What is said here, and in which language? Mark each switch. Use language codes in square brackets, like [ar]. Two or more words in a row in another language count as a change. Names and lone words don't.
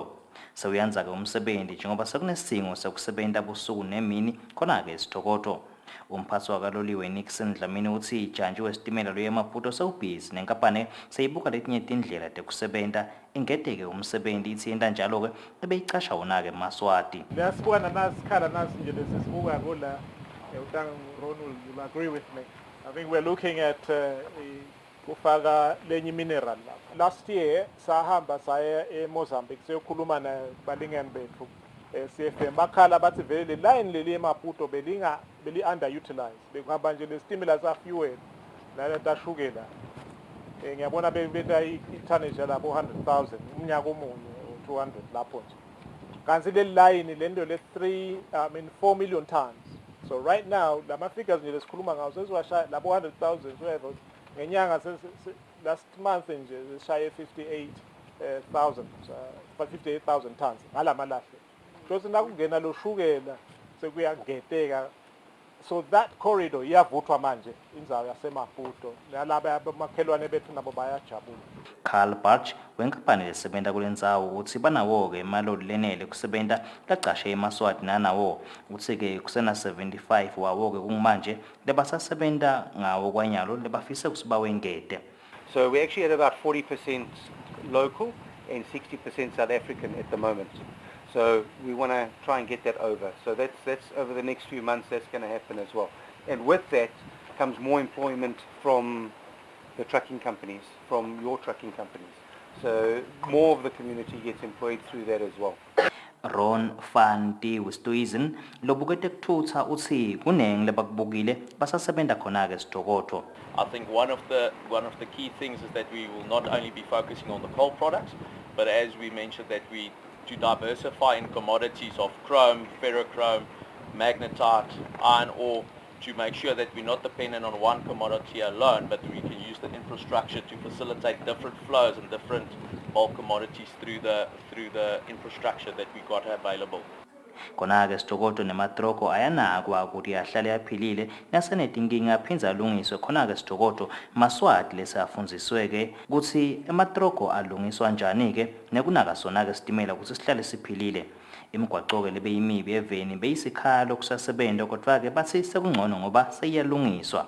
[ss] Sewuyanza-ke umsebenzi njengoba sekunesidingo sekusebenta busuku nemini khona-ke esitokotho. Umphathi wakaloliwe Nixon Dlamini uthi ijantshi wesitimela lweMaputo sewubhizi nenkampani seyibuka letinye tindlela tekusebenta ingedeke umsebenzi ithi yenta njalo-ke ebeyicasha wona-ke eMaswati. Siyasibona nasikhala nasi nje lesisibuka ngola [en] Ron will agree with me. I think we're looking at [ss] kufaka lenye mineral lapha. [en] Last year [ss] sahamba saya eMozambique siyokhuluma nabalingani bethu CFM bakhala bathi vele line leli eMaputo beli underutilized bekuhamba nje lesitimela sa fuel nalenta shukela ngiyabona bebeta i-tonnage lapho 100,000 umnyaka omunye 200 lapho nje kanti le line lento le 4 million tons. [en] So right now [ss] lama figures nje lesikhuluma ngawo sesiwashaya labo 100,000 whether ngenyanga [en] last month [ss] nje sishaya 58,000 tons ngalamalahle because nakungena lo shukela sekuyageteka. [en] So that corridor [ss] iyavuthwa manje indzawo yasemaputo nalaba abamakhelwane bethu nabo bayajabula. Carl Barch wenkampani lesebenta kulendzawo uthi banawo-ke emaloli lenele kusebenta lacashe emaswati nanawo uthi-ke kusena 75 wawo-ke kumanje lebasasebenta ngawo kwanyalo lebafise kuthi bawengete. [en] So we actually at about 40% local and 60% South African at the moment. So we want to try and get that over. So that's over the next few months that's going to happen as well. And with that comes more employment from the trucking companies, from your trucking companies. So more of the community gets employed through that as well. [ss] Ron Fanti Wistuizen lobukete kuthutha uthi kuneng lebakubukile basasebenta khona-ke esitokotho. [en] I think one of the key things is that we will not only be focusing on the coal products, but as we mentioned that we to diversify in commodities of chrome, ferrochrome, magnetite, iron ore, to make sure that we're not dependent on one commodity alone, but we can use the infrastructure to facilitate different flows and different bulk commodities through the infrastructure that we got available. [ss] Khona-ke esitokotho nematroko ayanakwa ukuthi ahlale aphilile nasenetinkinga aphinze alungiswe khona-ke esitokotho maswati lesafundziswe-ke ukuthi ematroko alungiswa njani-ke nekunaka sona-ke sitimela ukuthi sihlale siphilile. Imigwaco-ke lebeyimibi eveni beyisikhalo kusasebenta kodwa-ke bathi sekungcono ngoba seyiyalungiswa.